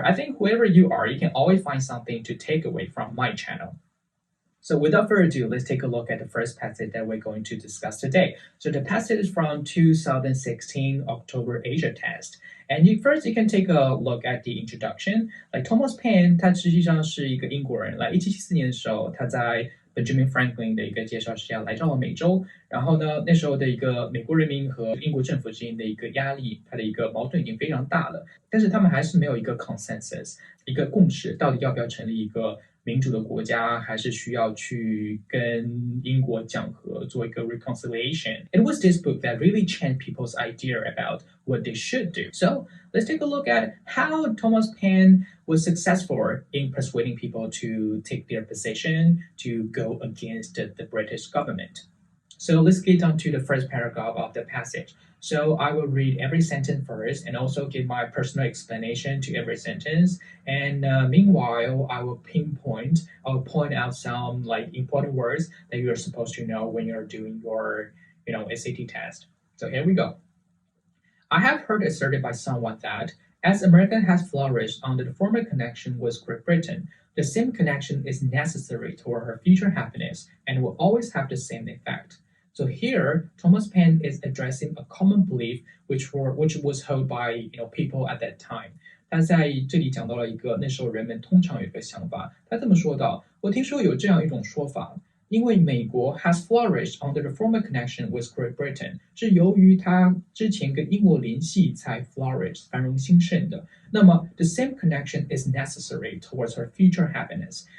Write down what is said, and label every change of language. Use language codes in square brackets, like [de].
[en] I think whoever you are, you can always find something to take away from my channel. So without further ado, let's take a look at the first passage that we're going to discuss today. So the passage is from 2016 October Asia test. And first you can take a look at the introduction. [zh] Like Thomas Paine, 他实际上是一个英国人，来1774年的时候，他在 Benjamin Franklin 的一个介绍之下来到了美洲。然后呢，那时候的一个美国人民和英国政府之间的一个压力，它的一个矛盾已经非常大了。但是他们还是没有一个 consensus， 一个共识，到底要不要成立一个民主的国家，还是需要去跟英国讲和，做一个 reconciliation. [en] It was this book that really changed people's idea about what they should do. So let's take a look at how Thomas Paine was successful in persuading people to take their position to go against the British government. So let's get on to the first paragraph of the passage. So I will read every sentence first and also give my personal explanation to every sentence. And meanwhile, I will point out some important words that you're supposed to know when you're doing your SAT test. So here we go. I have heard asserted by someone that as America has flourished under the former connection with Great Britain, the same connection is necessary toward her future happiness and will always have the same effect. So here, Thomas Paine is addressing a common belief which was held by people at that time. [zh] 他在这里讲到了一个那时候人们通常有一个想法，他这么说道：我听说有这样一种说法，因为美国 has flourished under the former connection with Great Britain，是由于它之前跟英国联系才 flourish 繁荣兴盛的。那么 the same connection is necessary towards her future happiness。